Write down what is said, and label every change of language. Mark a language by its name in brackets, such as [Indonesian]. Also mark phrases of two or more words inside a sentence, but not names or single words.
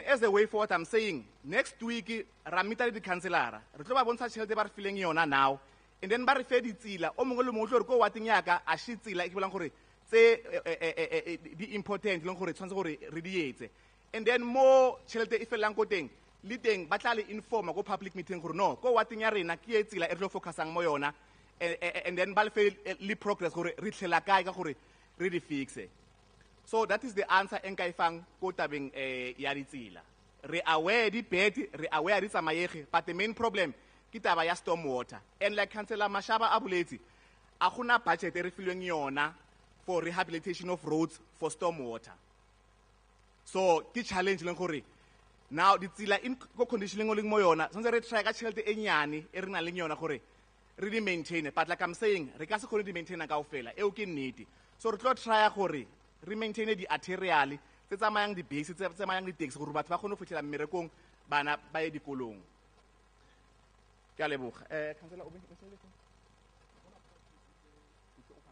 [English] as a way forward I'm saying next week [Tswana] ra meeta le di-councilora re tlo ba bontsha tšhelete ba re fileng yona [English] now and then [Tswana] ba re fe ditsela o mongwe le mongwe tlo re ko wating yaka a shi tsela e ke bolang gore tse di important leng gore tshwantse gore re di etse [English] and then [Tswana] mo tšhelete e felelang ko teng le teng ba tla le informa ko [English] public meeting [Tswana] gore no ko wating ya rena ke e tsela e re tlo focusang mo yona [English] and then [Tswana] ba le fe le progress gore re tlhela kae ka gore re di fixe [English] so that is the answer [Tswana] e nka e fang ko tabeng ya ditsela re aware di bad re aware di tsamaege [English] but the main problem [Tswana] ke taba ya [English] storm water and like Councillor Mashaba [Tswana] a boletse a gona budget e re filweng yona [English] for rehabilitation of roads for storm water [Tswana] so ke challenge leng gore now ditsela in ko conditioning o leng mo yona sonse re try ka tšhelete e nyane e re nang leng yona gore re di maintain [English] but like I'm saying [Tswana] re ka se kgone di maintaina kaofela eo ke nnete so re tlo try gore re maintain di-arterial tse tsamayang di-base tse tsamayang di-taxi gore batho ba kgone go fitlhela mmerekong bana ba ye dikolong ke a leboga Councillor